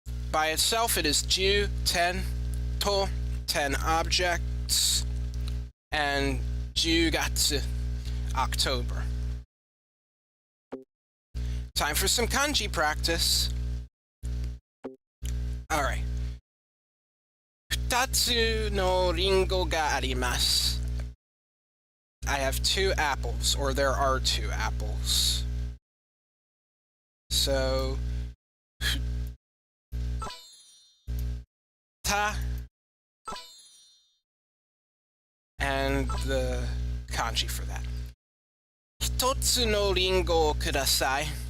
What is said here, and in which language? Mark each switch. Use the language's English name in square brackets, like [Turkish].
[English] By itself, it is ju, 10, to, 10 objects, and jugatsu, October. Time for some kanji practice. Alright. [Japanese] 2つのリンゴがあります. [English] I have 2 apples, or there are 2 apples. So, ta, and the kanji for that. [Japanese] 1つのリンゴをください.